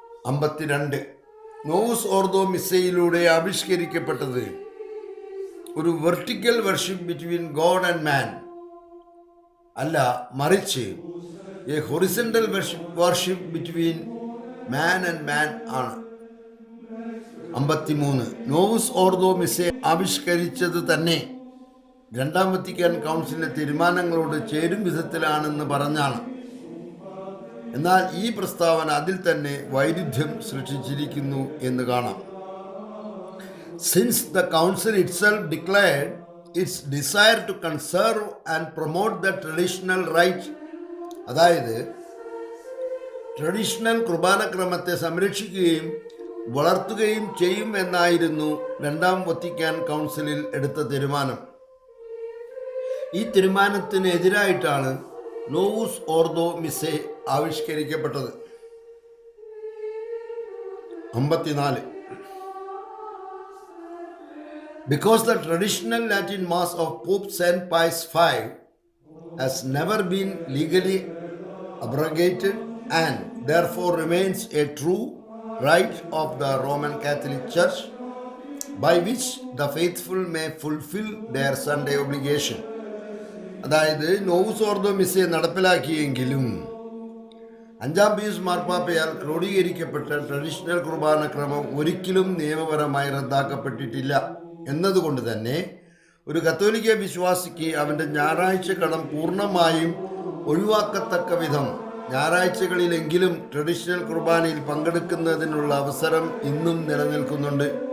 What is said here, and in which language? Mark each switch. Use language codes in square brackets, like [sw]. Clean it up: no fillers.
[ml] 52. നോവുസ് ഓർദോ മിസ്സയിലൂടെ ആവിഷ്കരിക്കപ്പെട്ടത് ഒരു [en] vertical worship between God and man [ml] അല്ല, മറിച്ച് [en] a horizontal worship between man and man [ml] ആണ്. 53. നോവുസ് ഓർദോ മിസ്സെ ആവിഷ്കരിച്ചത് തന്നെ രണ്ടാം വത്തിക്കാൻ കൗൺസിലിന്റെ തീരുമാനങ്ങളോട് ചേരും വിധത്തിലാണെന്ന് പറഞ്ഞാണ്. എന്നാൽ ഈ പ്രസ്താവന അതിൽ തന്നെ വൈരുദ്ധ്യം സൃഷ്ടിച്ചിരിക്കുന്നു എന്ന് കാണാം. [en] Since the council itself declared its desire to conserve and promote the traditional rite, [ml] അതായത് ട്രഡീഷണൽ കുർബാനക്രമത്തെ സംരക്ഷിക്കുകയും വളർത്തുകയും ചെയ്യും എന്നായിരുന്നു രണ്ടാം വത്തിക്കാൻ കൗൺസിലിൽ എടുത്ത തീരുമാനം. ഈ തീരുമാനത്തിന് എതിരായിട്ടാണ് നോവുസ് ഓർദോ മിസ്സെ ആവിഷ്കരിക്കപ്പെട്ടത്. 54. [en] Because the traditional Latin Mass of Pope Saint Pius V has never been legally abrogated and therefore remains a true rite of the Roman Catholic Church by which the faithful may fulfill their Sunday obligation. [ml] അതായത് നോവുസ് ഓർദോ മിസ്സെ നടപ്പിലാക്കിയെങ്കിലും 5-ാം Pius മാർപ്പാപ്പയാൽ ക്രോഡീകരിക്കപ്പെട്ട traditional കുർബാനക്രമം ഒരിക്കലും നിയമപരമായി റദ്ദാക്കപ്പെട്ടിട്ടില്ല എന്നതുകൊണ്ട് തന്നെ ഒരു കത്തോലിക്ക വിശ്വാസിക്ക് അവൻ്റെ ഞായറാഴ്ച കടം പൂർണ്ണമായും ഒഴിവാക്കത്തക്ക വിധം ഞായറാഴ്ചകളിലെങ്കിലും ട്രഡീഷണൽ കുർബാനയിൽ പങ്കെടുക്കുന്നതിനുള്ള അവസരം ഇന്നും നിലനിൽക്കുന്നുണ്ട്.